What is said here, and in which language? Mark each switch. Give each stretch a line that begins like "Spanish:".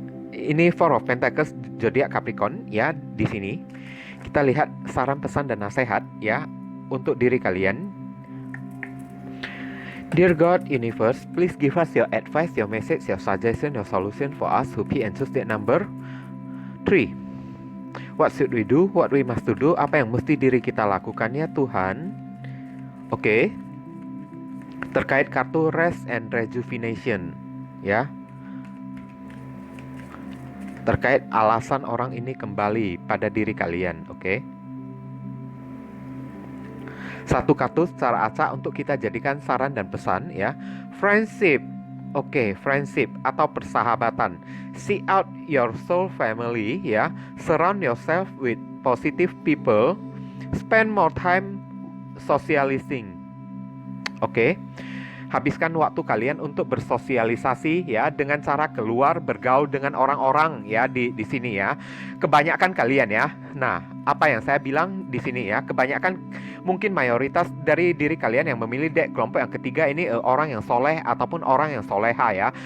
Indonesian: Ini Four of Pentacles zodiak Capricorn, ya. Di sini kita lihat saran, pesan, dan nasihat, ya, untuk diri kalian.
English: Dear God Universe, please give us your advice, your message, your suggestion, your solution for us who pick and choose that number 3. What should we do? What we must do?
Indonesian: Apa yang mesti diri kita lakukan, ya Tuhan? Oke. Terkait kartu Rest and Rejuvenation, ya. Terkait alasan orang ini kembali pada diri kalian, oke. Satu kartu secara acak untuk kita jadikan saran dan pesan, ya. Friendship. Oke, friendship atau persahabatan.
English: Seek out your soul family,
Indonesian: ya.
English: Surround yourself with positive people. Spend more time socializing.
Indonesian: Oke. Habiskan waktu kalian untuk bersosialisasi, ya, dengan cara keluar bergaul dengan orang-orang, ya, di sini, ya. Kebanyakan kalian, ya. Nah, apa yang saya bilang di sini, ya, kebanyakan mungkin mayoritas dari diri kalian yang memilih kelompok yang ketiga ini orang yang soleh ataupun orang yang soleha, ya.